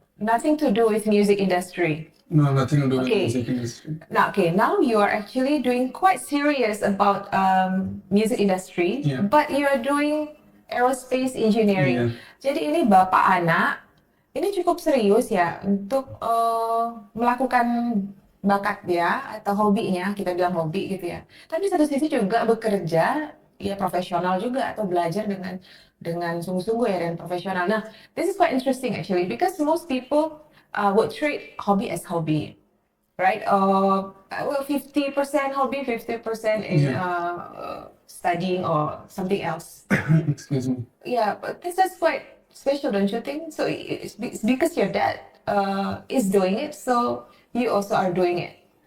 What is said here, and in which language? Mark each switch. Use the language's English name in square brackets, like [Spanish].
[English] Nothing to do with music industry. No, nothing to do with Okay. music industry. Now you are actually doing quite serious about music industry, Yeah. but you are doing aerospace engineering. Yeah. [Indonesian] Jadi ini bapak anak, ini cukup serius ya untuk melakukan bakat dia atau hobinya, kita bilang hobi gitu ya. Tapi satu sisi juga bekerja ya profesional juga atau belajar dengan sungguh-sungguh ya dan profesional. [English] Nah, this is quite interesting actually because most people would treat hobby as hobby, right? Well, 50% hobby, 50% in studying or something else. Excuse me. Yeah, but this is quite special, don't you think? So it's because your dad is doing it, so you also are doing it.